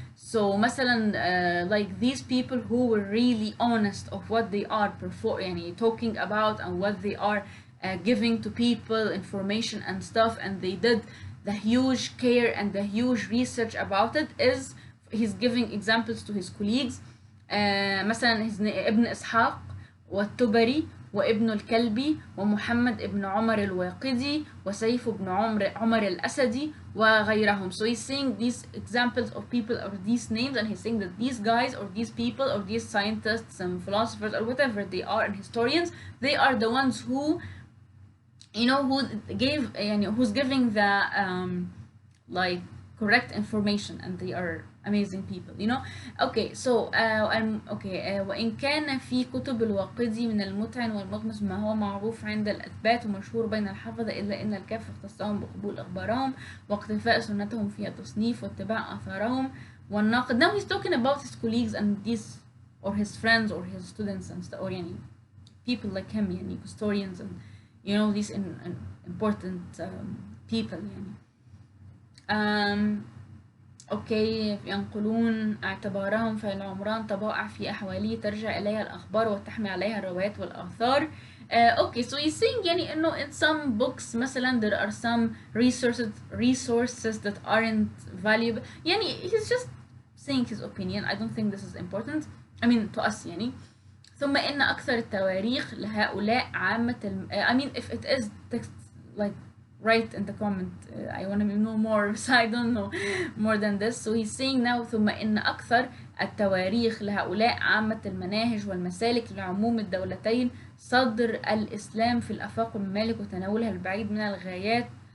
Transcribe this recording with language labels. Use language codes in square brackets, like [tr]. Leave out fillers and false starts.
[en] So مثلا like these people who were really honest of what they are يعني talking about and what they are giving to people information and stuff, and they did the huge care and the huge research about it, is he's giving examples to his colleagues. [ar] مثلا ابن إسحاق والتبري وابن الكلبي ومحمد ابن عمر الواقدي وسيف ابن عمر الأسدي وغيرهم. [en] So he's saying these examples of people or these names, and he's saying that these guys or these people or these scientists and philosophers or whatever they are and historians, they are the ones who you know who gave يعني who's giving the like correct information, and they are amazing people, you know. [ar] Okay, so وإن كان في كتب الواقدي من المتعن والمغمس ما هو معروف عند الأثبات ومشهور بين الحفظة، إلا أن الكاف اختصهم بقبول أخبارهم واقتفاء سنتهم فيها تصنيف واتباع آثارهم والناقد. [en] Now he's talking about his colleagues and these or his friends or his students and stuff, or يعني people like him, يعني historians and you know these important people يعني. [ar] أوكي، ينقلون اعتبارهم فالعمران طبائع في أحواله ترجع إليها الأخبار وتحمي عليها الروايات والآثار. [en] Okay, so he's saying يعني إنه in some books مثلا there are some resources that aren't valuable. يعني he's just saying his opinion. I don't think this is important. I mean to us يعني. [ar] ثم إن أكثر التواريخ لهؤلاء عامة [en] I mean if it is text like write in the comment. I want to know more so I don't know more than this. So he's saying now [ar] ثم إن أكثر التواريخ لهؤلاء عامة المناهج والمسالك لعموم الدولتين صدر الإسلام في الآفاق والممالك وتناولها البعيد من الغايات.